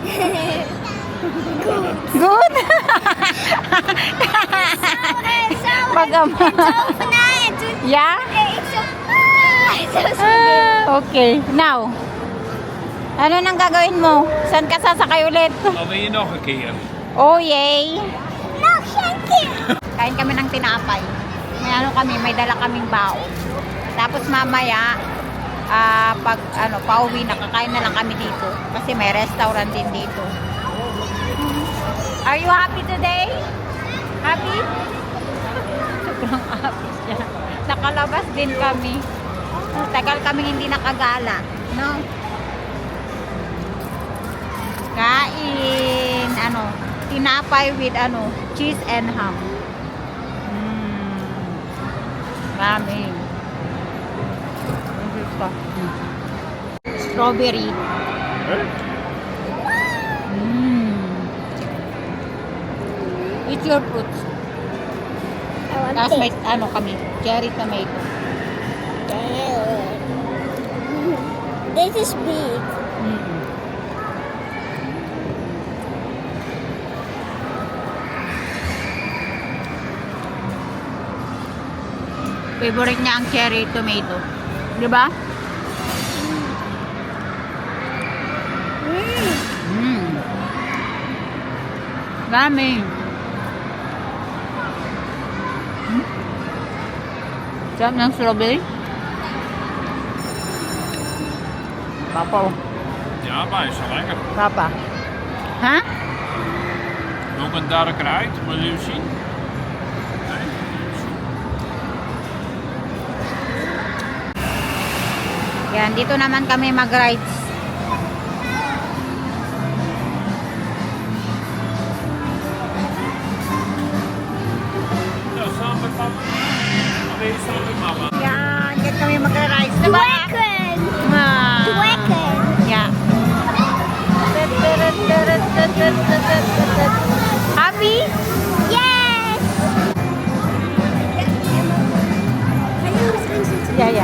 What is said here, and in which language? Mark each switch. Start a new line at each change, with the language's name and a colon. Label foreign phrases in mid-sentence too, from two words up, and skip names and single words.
Filipino: Good. Mag-ama.
English: Yeah? Okay.
Filipino: Now, ano nang gagawin mo? Saan ka sasakay ulit?
Dutch: Dan wil je nog een keer.
English: Oh, yay.
Dutch: Nog een keer.
Filipino: Kain kami ng tinapay. May dala kaming baon. Tapos mamaya, pag pauwi na, kakain na lang kami dito. Kasi may restaurant din dito.
English: Are you happy today? Happy?
Filipino: Sobrang happy siya. Nakalabas din kami. Tagal kami hindi nakagala, no? Kain, tinapay with
English: cheese and ham.
Filipino: Ramen. Ano ito? Strawberry.
English: Eat your fruits. I want
Filipino: Tapos may
English: it.
Filipino: kami, cherry tomato.
English: This is big.
Filipino: Favorite niya ang cherry tomato. Di ba? Dami. Sarap ng strawberry. Papa, oh.
Dutch: Ja, maar is wel lekker.
Filipino: Papa. Ha?
Dutch: Ook een dark uit, wil je zien? Nee.
Filipino: Yan, dito naman kami mag-rides.
Dutch: Nou, samen met papa. Nee, samen met mama.
Filipino: Yan, dito kami mag-rides. Diba? Dwekken. Ah. Dwekken.
English: Yeah. Happy? Yes. Yeah, yeah.